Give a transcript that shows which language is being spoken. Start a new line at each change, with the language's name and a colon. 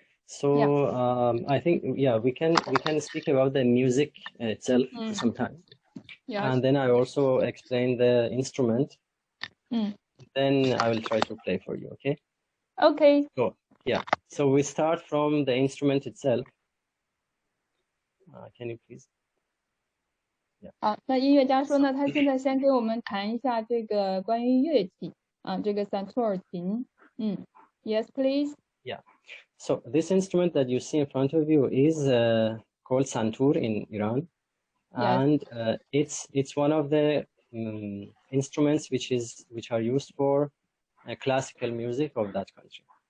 English: So I think we can speak about the music itself for some time. Yes. And then I also explain the instrument. Then I will try to play for you. Okay? Okay. So we start from the instrument itself. Can you please?
Chinese: 好，那音乐家说呢，他现在先给我们谈一下这个关于乐器这个三兔耳琴。
English: Yes, please. Yeah. So this instrument that you see in front of you is called santur in Iran, and it's one of the instruments which are used for classical music of that country.